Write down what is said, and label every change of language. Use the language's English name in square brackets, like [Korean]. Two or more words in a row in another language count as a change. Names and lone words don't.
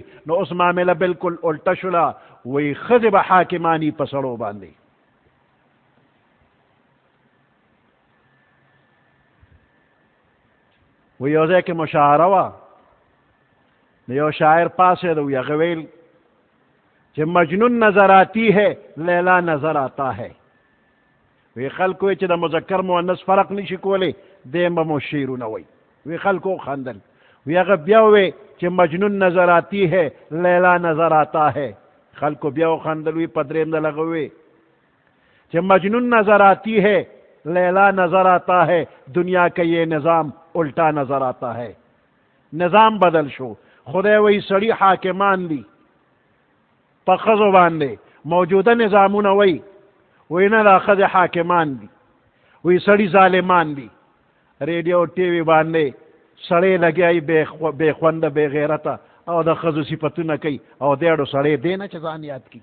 [Pashto] نو اوس معامله بالکل الټه شوله، وی ښځې به حاکمانی په سړو باندې. وی یو ځای کې مشاعره وه، نو یو شاعر پاسېده وی هغه ویل چې [Urdu] مجنون نظر آتی ہے لیلا نظر آتا ہے. [Pashto] وی خلکو وی چې د مذکر مؤنث فرق نشي کولی دیم به مو شعرونه وی. وی خلکو خندل. وی هغه بیا وی چې [Urdu] مجنون نظر آتی ہے لیلا نظر آتا ہے. [Pashto] خلکو بیا خندل. وی په درېیم ځل هغه وی چې [Urdu] مجنون نظر آتی ہے لیلا نظر آتا ہے، دنیا کا یہ نظام الٹا نظر آتا ہے. [Pashto] نظام بدل شو. خدای وی سړي حاکمان دي په ښځو باندې، موجوده نظامونه وی نه دا ښځې حاکمان دي، وی سړي ظالمان دي. ریډیو ټي وي باندې سړی لګیایي بې خونده بې غیرته او د ښځو صفتونه کوي، او دیړو سړی دی نه چې ځان یاد کړي.